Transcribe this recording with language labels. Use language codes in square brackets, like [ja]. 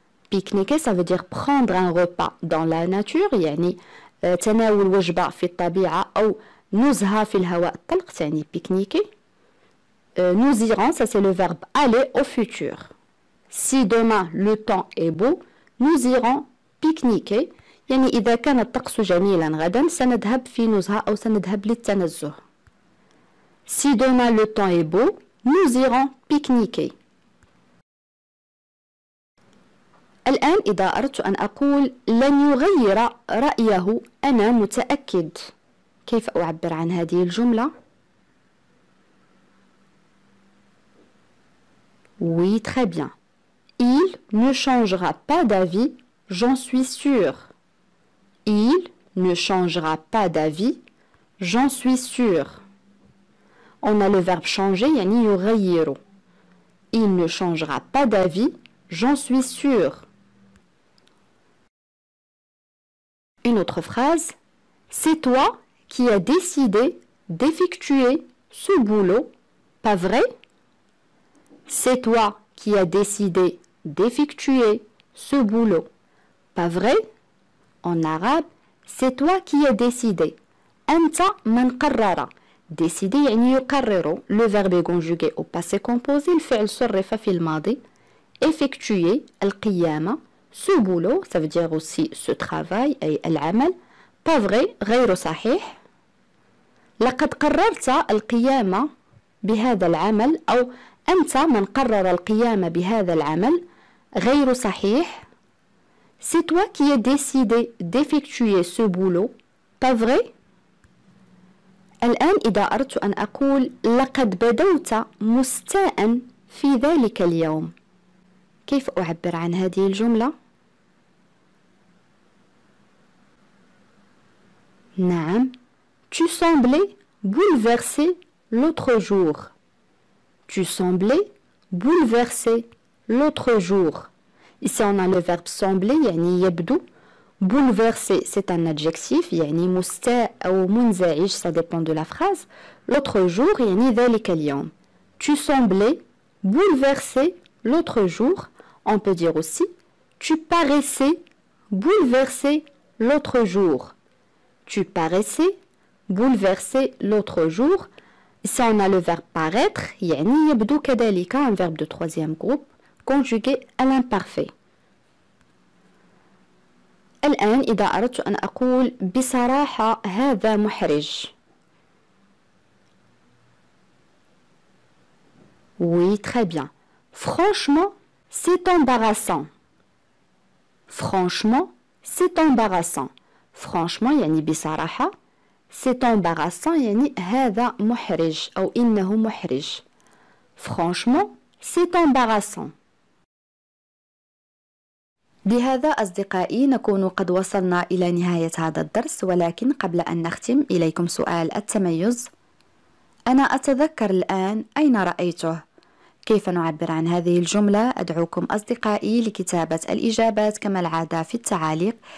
[fr] Pique-niquer, ça veut dire prendre un repas dans la nature, [ar] يعني تناول وجبة في الطبيعة أو نزهة في الهواء الطلق, يعني [fr] pique-niquer. Nous irons, ça c'est le verbe aller au futur. Si demain le temps est beau, nous irons pique-niquer. [ar] يعني إذا كان الطقس جميلا غدا سنذهب في نزهة أو سنذهب للتنزه. [fr] Si demain le temps est beau, nous irons pique-niquer. [ar] الآن إذا أردت أن أقول لن يغير رأيه أنا متأكد، كيف أعبر عن هذه الجملة؟ [fr] Oui, très bien. Il ne changera pas d'avis, j'en suis sûr. Il ne changera pas d'avis, j'en suis sûr. On a le verbe changer, [ar] يعني يغير. [fr] Il ne changera pas d'avis, j'en suis sûr. Une autre phrase. C'est toi qui as décidé d'effectuer ce boulot, pas vrai? C'est toi qui as décidé d'effectuer ce boulot. Pas vrai? En arabe, c'est toi qui as décidé. [ar] أنت من قرر. Décider يعني يقرر. [fr] Le verbe est conjugué au passé composé. [ar] الفعل صرف في الماضي. [fr] Effectuer [ar] القيامة. [fr] Ce boulot, ça veut dire aussi ce travail [ar] أي العمل. [fr] Pas vrai, [ar] غير صحيح. لقد قررت القيام بهذا العمل أو أنت من قرر القيام بهذا العمل. غير صحيح. [fr] C'est toi qui as décidé d'effectuer ce boulot. Pas vrai? [ar] الآن إذا أردت أن أقول لقد بدوت مستاء في ذلك اليوم. كيف أعبر عن هذه الجملة؟ نعم. [fr] Tu semblais bouleversé l'autre jour. Tu semblais bouleversé l'autre jour. Ici on a le verbe sembler [ar] يعني يبدو. [fr] Bouleversé c'est un adjectif [ar] يعني مستاء أو منزعج, [fr] ça dépend de la phrase. L'autre jour [ar] يعني ذلك اليوم. [fr] Tu semblais bouleversé l'autre jour. On peut dire aussi tu paraissais bouleversé l'autre jour. Tu paraissais bouleversé l'autre jour. Ici on a le verbe paraître [ar] يعني يبدو كذلك, [fr] un verbe de troisième groupe conjugué à l'imparfait. [ar] الآن إذا أردت أن أقول بصراحة هذا محرج. [fr] Oui, très bien. Franchement, c'est embarrassant. Franchement, c'est embarrassant. Franchement [ar] يعني بصراحة. [fr] C'est embarrassant [ar] يعني هذا محرج أو إنه محرج. [fr] Franchement, c'est embarrassant. [ar] بهذا أصدقائي نكون قد وصلنا إلى نهاية هذا الدرس، ولكن قبل أن نختم إليكم سؤال التميز. أنا أتذكر الآن أين رأيته. كيف نعبر عن هذه الجملة؟ أدعوكم أصدقائي لكتابة الإجابات كما العادة في التعاليق.